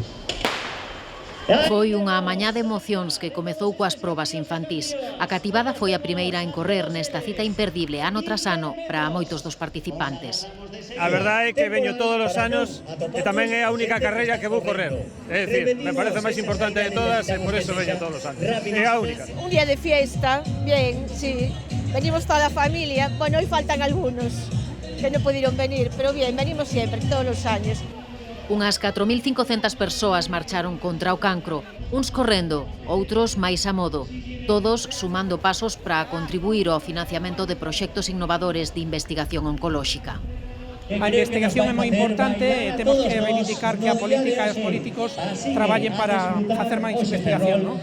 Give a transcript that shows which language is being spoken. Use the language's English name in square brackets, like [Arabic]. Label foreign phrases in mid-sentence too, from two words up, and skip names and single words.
[Galician] Foi unha mañá de emocións que comezou coas probas infantís. A cativada foi a primeira en correr nesta cita imperdible ano tras ano para moitos dos participantes. A verdade é que veño todos os anos e tamén é a única carreira que vou correr. É dicir, me parece máis importante de todas e por eso veño todos os anos. É a única. [Spanish] Un día de fiesta, bien, sí. Venimos toda a familia, bueno, hoy faltan algunos que [Galician] non pudieron venir, [Spanish] pero bien, [Galician] venimos sempre, todos os años. Unhas 4.500 persoas marcharon contra o cancro, uns correndo, outros máis a modo, todos sumando pasos para contribuir ao financiamento de proxectos innovadores de investigación oncolóxica. A investigación é moi importante e temos que reivindicar que a política e os políticos traballen para facer máis investigación, non?